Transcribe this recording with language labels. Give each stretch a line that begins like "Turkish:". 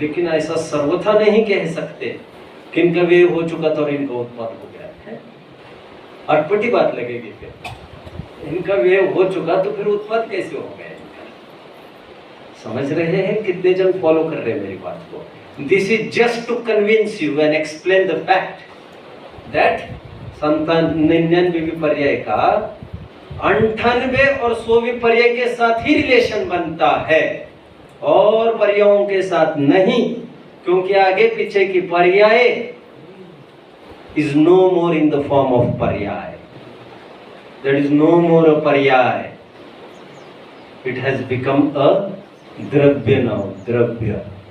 Hindi: लेकिन ऐसा सर्वथा नहीं कह सकते कि इनका व्यय हो चुका था और इनका उत्पाद हो गया है। अटपटी बात लगेगी फिर। इनका व्यय हो चुका तो फिर उत्पाद कैसे हो गया? समझ रहे हैं? कितने जन फॉलो कर रहे हैं मेरी बात को?
English: This is just to convince you and explain the fact that 97
Hindi: पर्याय का 98 और 100 पर्याय के साथ ही रिलेशन बनता है, और पर्यायों के साथ नहीं, क्योंकि आगे पीछे की पर्याय
English: Is no more in the form of पर्याय, that is no more a पर्याय, it has become a द्रव्य now, द्रव्य।